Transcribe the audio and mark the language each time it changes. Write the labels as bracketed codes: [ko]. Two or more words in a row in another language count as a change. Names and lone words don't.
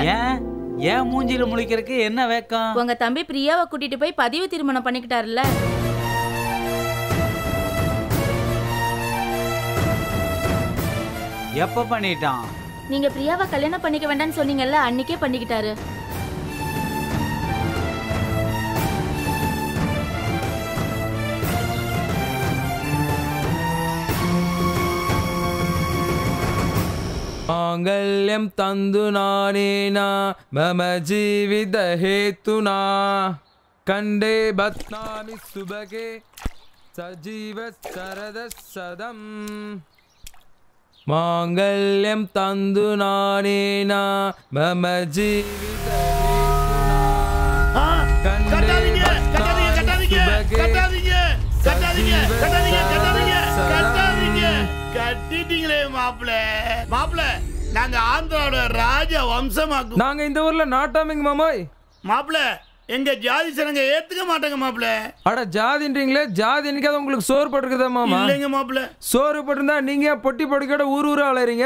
[ta] ஏன் மூஞ்சில முழிக்கிறதுக்கு என்ன வெக்கம்? உங்க தம்பி பிரியாவை கூட்டிட்டு போய் பதிவு திருமணம் பண்ணிக்கிட்டாருல்ல. எப்ப பண்ணிட்டான்? நீங்க பிரியாவை கல்யாணம் பண்ணிக்க வேண்டாம்னு சொன்னீங்கல்ல, அன்னைக்கே பண்ணிக்கிட்டாரு. [sa] मांगल्यं तंदु नानेना मम जीवित हेतुना कंडे बत्नामि सुभगे सजीव शरद सदम मांगल्यं तंदु नानेना मम जीवित हेतुना कंडे बत्नामि सुभगे [ta] கட்டிட்டீங்களே மாப்பிள்ள. மாப்பிள்ள, நாங்க ஆந்திராவோட ராஜ வம்சமாக்கும். நாங்க இந்த ஊர்ல நாட்டாமிங்க மாமாய். மாப்பிள்ள, எங்க ஜாதி சனங்க ஏத்துக்க மாட்டாங்க மாப்பிள்ள. அட ஜாதின்றீங்களே, ஜாதி என்னைக்காவது உங்களுக்கு சோறு போட்டுருக்குதா மாமா? இல்லைங்க மாப்பிள்ள. சோறு போட்டிருந்தா நீங்க பொட்டி பொடிக்கோட ஊர் ஊரா அலையறீங்க.